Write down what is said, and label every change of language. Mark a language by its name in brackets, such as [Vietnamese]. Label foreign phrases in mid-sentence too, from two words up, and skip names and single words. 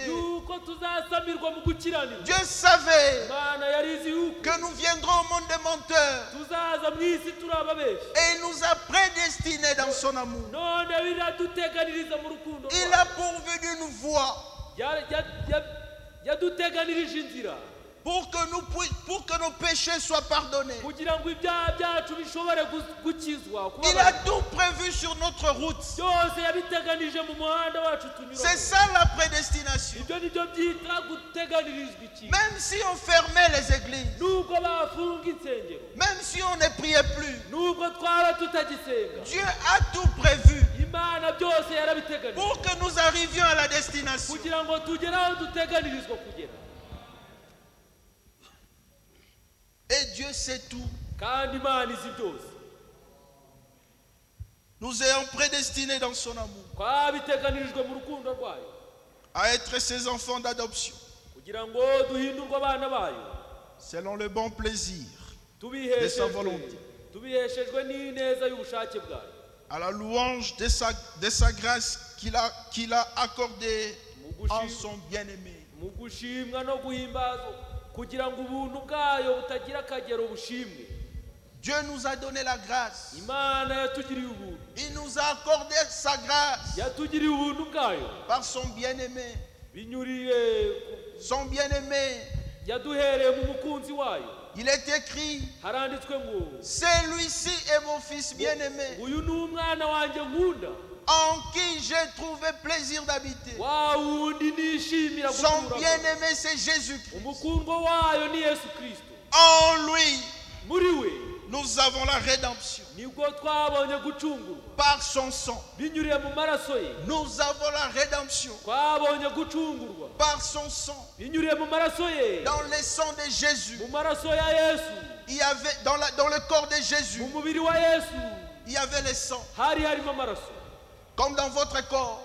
[Kinyarwanda] yuko tuzasamirwa mu gukiranirwa. [French] Dieu savait [Kinyarwanda] Imana yari izi yuko [French] que nous viendrons au monde des menteurs. [Kinyarwanda] tuzaza mu isi turi ababeshi. [French] Et il nous a prédestinés dans son amour. [Kinyarwanda] none biraduteganiriza mu rukundo [French] Il [Kinyarwanda] rwayo. [French] a pourvu d'une voie [Kinyarwanda] yaduteganirije inzira [French] pour que nos péchés soient pardonnés. [Kinyarwanda] kugira ngo ibyaha byacu bishobore gukizwa. [French] Il a tout prévu sur notre route. [Kinyarwanda] byose yabiteganije mu muhanda wacu [French] C'est [Kinyarwanda] tunyuramo. [French] ça la prédestination. [Kinyarwanda] ibyo ni byo byita guteganirizwa ikintu. [French] Même si on fermait les églises, [Kinyarwanda] nubwo bafunga insengero, [French] même si on ne priait plus, [Kinyarwanda] nubwo twaba tutagisenga, [French] Dieu a tout prévu [Kinyarwanda] Imana byose yarabiteganije [French] pour que nous arrivions à la destination. [Kinyarwanda] kugira ngo tugere aho duteganirizwa kugera. [French] Et Dieu sait tout. [Kinyarwanda] kandi Imana izi byose. [French] Nous ayons prédestinés dans son amour [Kinyarwanda] twabiteganirijwe mu rukundo rwayo [French] à être ses enfants d'adoption, [Kinyarwanda] kugira ngo duhindurwe abana bayo, [French] selon le bon plaisir de sa volonté, [Kinyarwanda] tubiheshejwe n'ineza y'ubushake bwayo, [French] à la louange de sa grâce qu'il a accordée en son bien-aimé. [Kinyarwanda] mu gushimwa no guhimbazwa, kugira ngo ubuntu bwayo butagira akagero bushimwe. [French] Dieu nous a donné la grâce. [Kinyarwanda] Imana yatugiriye ubuntu, [French] Il nous a accordé sa grâce [Kinyarwanda] yatugiriye ubuntu bwayo [French] par son bien-aimé. [Kinyarwanda] binyuriye [French] Son bien-aimé, [Kinyarwanda] yaduhereye mu mukunzi wayo. [French] il est écrit, [Kinyarwanda] haranditswe ngo [French] celui-ci est mon fils bien-aimé, [Kinyarwanda] uyu ni umwana wanjye nkunda, [French] en qui j'ai trouvé plaisir d'habiter. [Kinyarwanda] wa wundi nishimira [French] Son [Kinyarwanda] guturamo. [French] bien-aimé, c'est Jésus-Christ. [Kinyarwanda] umukundwa wayo ni Yesu Kristo. [French] En lui, [Kinyarwanda] muri we [French] nous avons la rédemption. [Kinyarwanda] nibwo twabonye gucungurwa [French] Par son sang, [Kinyarwanda] binyuriye mu maraso ye [French] nous avons la rédemption. [Kinyarwanda] twabonye gucungurwa [French] Par son sang, [Kinyarwanda] binyuriye mu maraso ye [French] dans le sang de Jésus, [Kinyarwanda] mu maraso ya Yesu [French] il y avait dans le corps de Jésus, [Kinyarwanda] mu mubiri wa Yesu [French] il y avait le sang. [Kinyarwanda] hari harimo amaraso [French] Comme dans votre corps,